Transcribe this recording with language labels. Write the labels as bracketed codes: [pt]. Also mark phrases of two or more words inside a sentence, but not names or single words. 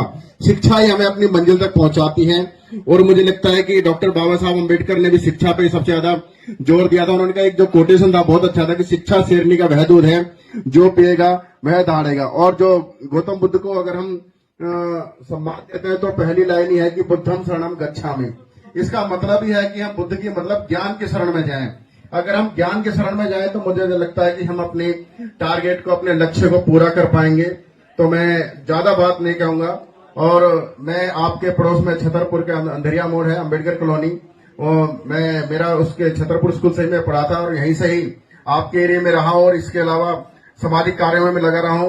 [hi] शिक्षा ही हमें अपनी मंजिल तक पहुंचाती है। और मुझे लगता है कि डॉक्टर बाबा साहब अम्बेडकर ने भी शिक्षा पे सबसे ज्यादा जोर दिया था। उन्होंने कहा, एक जो कोटेशन था बहुत अच्छा था कि शिक्षा शेरनी का वह दूध है जो पिएगा वह दहाड़ेगा। और जो गौतम बुद्ध को अगर हम सम्मान देते हैं तो पहली लाइन ही है कि [pi] बुद्धम शरणम गच्छामि। [hi] इसका मतलब ही है कि हम बुद्ध की मतलब ज्ञान के शरण में जाएं। अगर हम ज्ञान के शरण में जाएं तो मुझे लगता है कि हम अपने टारगेट को, अपने लक्ष्य को पूरा कर पाएंगे। तो मैं ज्यादा बात नहीं कहूंगा। और मैं आपके पड़ोस में छतरपुर के अंधेरिया मोड़ है, अम्बेडकर कॉलोनी, और मेरा उसके छतरपुर स्कूल से ही मैं पढ़ा था और यहीं से ही आपके एरिया में रहा और इसके अलावा सामाजिक कार्यों में लगा रहा हूं।